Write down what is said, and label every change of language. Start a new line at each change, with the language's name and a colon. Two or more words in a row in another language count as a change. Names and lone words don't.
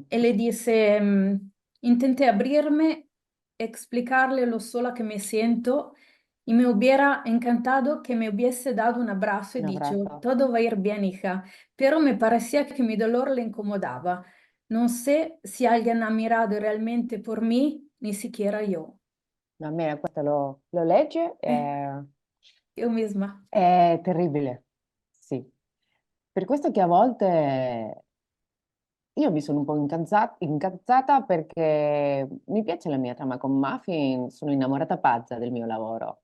Spanish: él le dice, intenté abrirme, explicarle lo sola que me siento y me hubiera encantado que me hubiese dado un abrazo y un dicho, abrazo. todo va a ir bien, hija, pero me parecía que mi dolor le incomodaba. No sé si alguien ha mirado realmente por mí, ni siquiera yo. No, mira,
Italian: questo lo legge,
Spanish: Eh, Yo misma.
Italian: è terribile, sì. Per questo che a volte io mi sono un po' incazzata perché mi piace la mia trama con Muffin, sono innamorata pazza del mio lavoro.